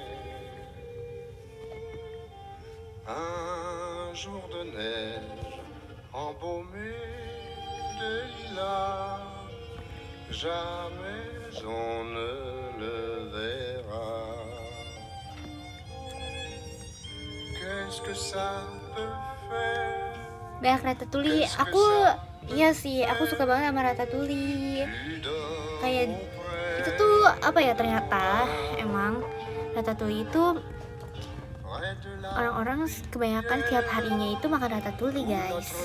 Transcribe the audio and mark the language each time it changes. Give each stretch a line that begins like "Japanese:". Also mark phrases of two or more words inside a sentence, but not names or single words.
French: Un jour de neige embaumé de lilas, jamais on ne le verra. Qu'est-ce que ça peut faire?
Indonesian: Banyak Ratatouille, iya sih, aku suka banget sama Ratatouille. Kayak itu tuh apa ya, ternyata emang Ratatouille itu Orang-orang kebanyakan tiap harinya itu makan ratatouille, guys.